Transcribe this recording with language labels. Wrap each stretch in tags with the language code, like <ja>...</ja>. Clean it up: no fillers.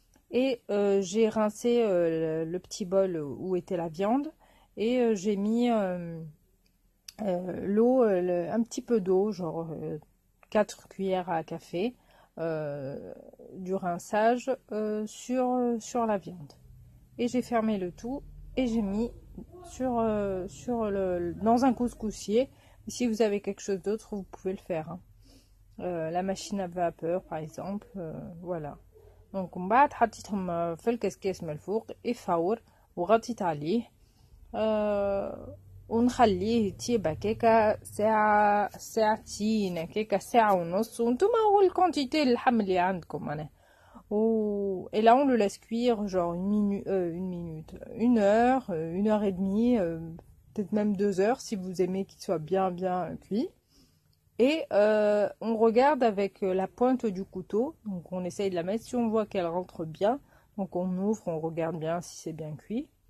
<fr>Et j'ai rincé le petit bol où était la viande et j'ai mis l'eau, un petit peu d'eau, genre 4 cuillères à café du rinçage sur la viande. Et j'ai fermé le tout et j'ai mis dans un couscoussier. Si vous avez quelque chose d'autre, vous pouvez le faire. Hein. La machine à vapeur, par exemple. Voilà. Donc, on va</fr> <ar>حطيتهم في الكسكاس من الفوق يفور وغطيت عليه ونخليه يطيب هكاكا ساعتين هكاكا ساعة ونص وانتوما هو الكونتيتي اللحم اللي عندكم معناها.</ar> <fr>Et là on le laisse cuire genre une heure et demie, peut-être même 2 heures si vous aimez qu'il soit bien cuit. Et on regarde avec la pointe du couteau, donc on essaye de la mettre, si on voit qu'elle rentre bien, donc on ouvre, on regarde bien si c'est bien cuit.</fr>